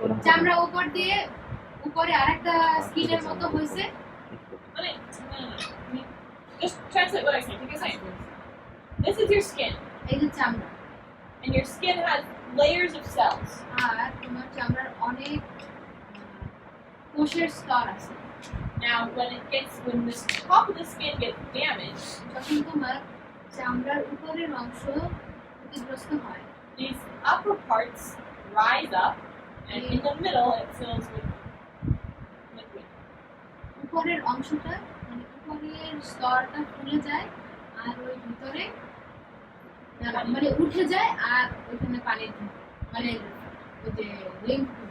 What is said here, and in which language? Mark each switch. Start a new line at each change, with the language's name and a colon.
Bangla: চামড়া উপর দিয়ে উপরে আরেকটা স্কিনের মতো হইছে
English: মানে just translate what I say
Bangla: ঠিক আছে
English: This is your skin
Bangla: এই যে চামড়া
English: and your skin has layers of cells.
Bangla: আর তোমার চামড়ার অনেক কোষের স্তর আছে
English: Now, when this top of the skin gets damaged,
Bangla: যখন তোমার চামড়ার উপরের অংশ ক্ষতিগ্রস্ত হয়
English: these upper parts rise up, and in the middle it fills with liquid.
Bangla: উপরের অংশটা মানে উপরের স্তরটা ফুলে যায় আর ওই ভিতরে মানে উঠে যায় আর ওইখানে পানি মানে ওই যে লিম্ফ